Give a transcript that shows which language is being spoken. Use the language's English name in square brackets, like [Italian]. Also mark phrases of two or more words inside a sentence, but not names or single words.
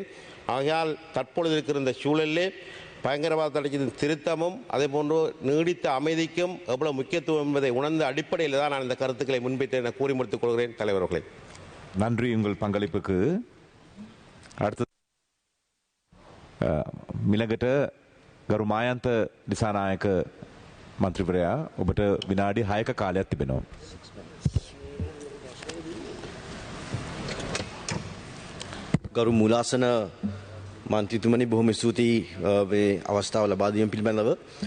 [Tamil] ஆகையால் தற்பொழுது இருக்கிற இந்த சூழலிலே பயங்கரவாத தடைச்சட்டத்தின் திருத்தமும் அதே போன்று நீடித்த அமைதிக்கும் எவ்வளவு முக்கியத்துவம் என்பதை உணர்ந்த அடிப்படையில் தான் நான் இந்த கருத்துக்களை முன்வைத்தேன் என கூறி முடித்துக் கொள்கிறேன். தலைவர்களே, நன்றி உங்கள் பங்களிப்புக்கு. [Sinhala] அடுத்து මිළඟට ගරු මායන්ත දිසානායක මන්ත්‍රීවරයා ඔබට විනාඩි 6ක කාලයක් තිබෙනවා. ගරු මූලාසන මන්ත්‍රීතුමනි බොහොම ස්තුතියි මේ අවස්ථාව ලබා දීම පිළිබඳව.